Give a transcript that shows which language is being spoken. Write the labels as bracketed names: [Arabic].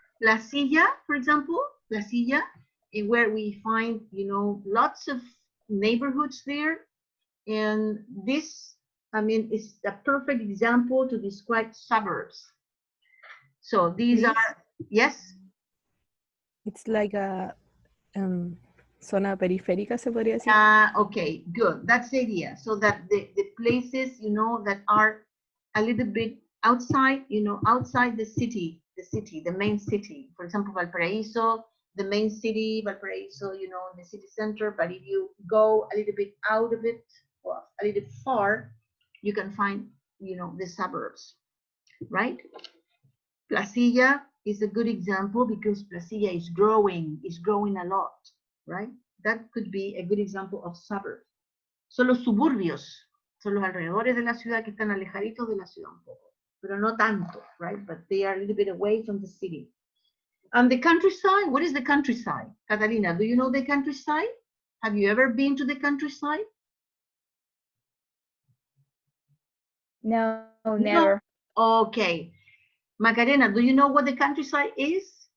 [English] Placilla, for example, Placilla, where we find, you know, lots of neighborhoods there. And this, I mean, is a perfect example to describe suburbs. So these are, yes? Please. Please. It's like a [Spanish] zona periférica, se podría decir. [English] Okay, good. That's the idea. So that the places, you know, that are a little bit outside, you know, outside the city, the main city. For example, Valparaiso, the main city, Valparaiso, you know, the city center. But if you go a little bit out of it, or a little bit far, you can find, you know, the suburbs, right? Placilla is a good example because Placilla is growing a lot, right? That could be a good example of suburb. [Spanish] Son los suburbios, son los alrededores de la ciudad que están alejaditos de la ciudad un poco, pero no tanto, right? [English] But they are a little bit away from the city. And the countryside, what is the countryside? Catalina, do you know the countryside? Have you ever been to the countryside? No, never. Okay. Macarena, do you know what the countryside is?